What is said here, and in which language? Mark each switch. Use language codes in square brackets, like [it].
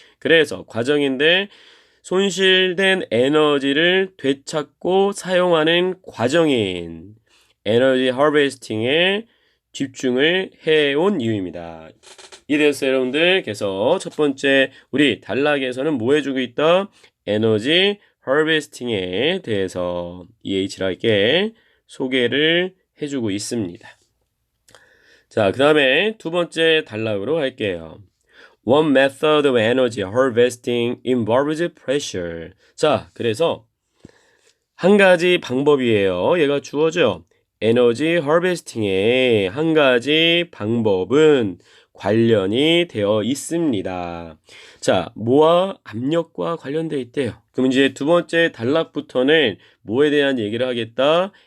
[ko] 그래서 과정인데 손실된 에너지를 되찾고 사용하는 과정인 에너지 하베스팅에 집중을 해온 이유입니다. 이해되셨어요, 여러분들? 그래서 첫 번째 우리 단락에서는 뭐 해주고 있다? 에너지 하베스팅에 대해서 EH라게 소개를 해주고 있습니다. 자, 그 다음에 두 번째 단락으로 갈게요. [en] One method of energy harvesting involves pressure. [ko] 자, 그래서 한 가지 방법이에요. 얘가 주어져. 에너지 harvesting의 한 가지 방법은 관련이 되어 있습니다. 자, 뭐와 압력과 관련되어 있대요. 그럼 이제 두 번째 단락부터는 뭐에 대한 얘기를 하겠다?